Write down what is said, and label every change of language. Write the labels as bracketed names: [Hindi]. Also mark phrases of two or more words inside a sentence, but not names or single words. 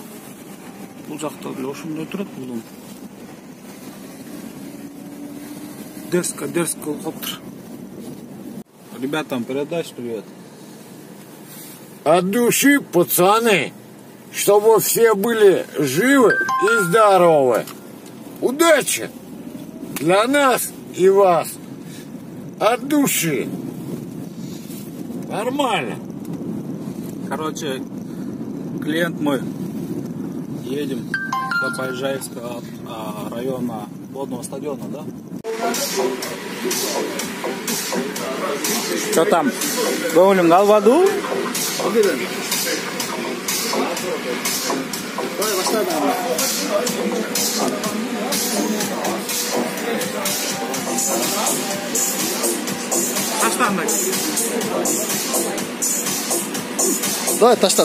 [Kyrgyz] Бул жакта деле ошондой турат бул дом. Дерзко болуп калыптыр. [Russian] Ребятам передашь привет. От души, пацаны, чтобы все были живы и здоровы. Удачи для нас и вас. От души. Нормально. Короче, клиент мой. Едем до Поезжаевского района водного стадиона, да? Что там? [Kyrgyz] Көңүлүң албадыбы? Таштандык. Давай, ташта.